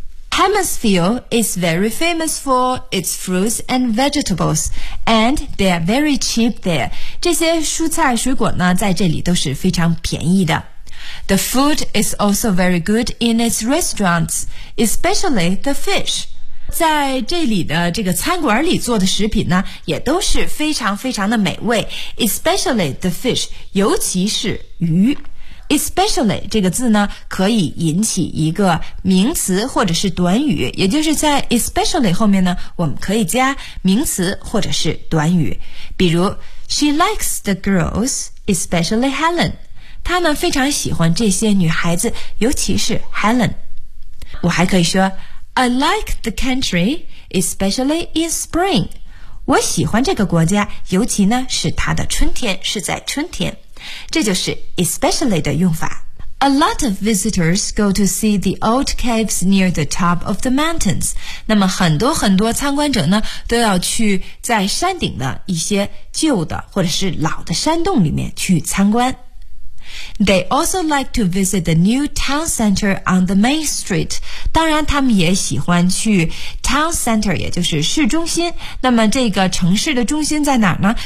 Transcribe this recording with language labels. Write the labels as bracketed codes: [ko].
[en] Hammersville is very famous for its fruits and vegetables, and they are very cheap there. [zh] 这些蔬菜水果呢在这里都是非常便宜的。 [en] The food is also very good in its restaurants, especially the fish. [zh] 在这里的这个餐馆里做的食品呢也都是非常非常的美味， [en] especially the fish, [zh] 尤其是鱼。 Especially 这个字呢可以引起一个名词或者是短语，也就是在 especially 后面呢我们可以加名词或者是短语。比如 [en] She likes the girls, especially Helen. [zh] 她呢非常喜欢这些女孩子，尤其是 Helen. 我还可以说 [en] I like the country, especially in spring. [zh] 我喜欢这个国家，尤其呢是它的春天，是在春天。这就是 especially 的用法。 [en] A lot of visitors go to see the old caves near the top of the mountains. [zh] 那么很多很多参观者呢都要去在山顶的一些旧的或者是老的山洞里面去参观。 [en] They also like to visit the new town center on the main street. [zh] 当然他们也喜欢去 town center, 也就是市中心。那么这个城市的中心在哪呢？